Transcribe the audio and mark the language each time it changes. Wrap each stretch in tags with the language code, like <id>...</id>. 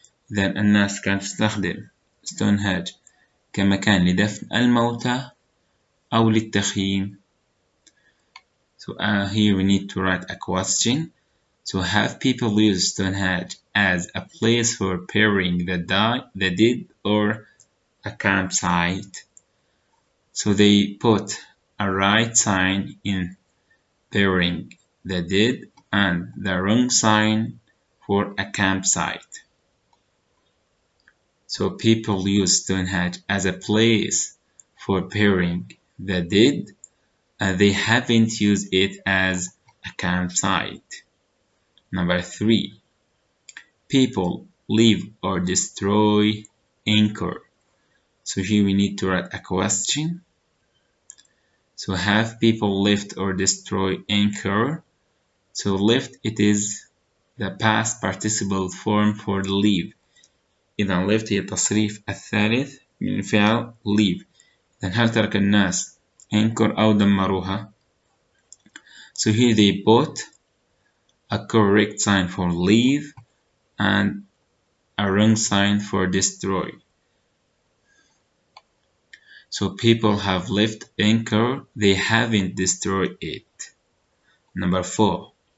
<ar>إذا الناس كانت تستخدم Stonehenge كمكان لدفن الموتى أو للتخييم.</ar> <en>So here we need to write a question. So have people use Stonehenge as a place for burying the dead or a campsite? So they put a right sign in burying the dead and the wrong sign for a campsite. So people use Stonehenge as a place for burying the dead. They haven't used it as a campsite. Number 3. People leave or destroy Angkor. So here we need to write a question. So have people left or destroy Angkor? So left, it is the past participle form for leave.</en> <ar>إذا left هي التصريف الثالث من فعل leave. إذا هل ترك الناس Angkor أو دمروها؟</ar> <en>So here they put a correct sign for leave and a wrong sign for destroy. So people have left Angkor, they haven't destroyed it. Number 4.</en>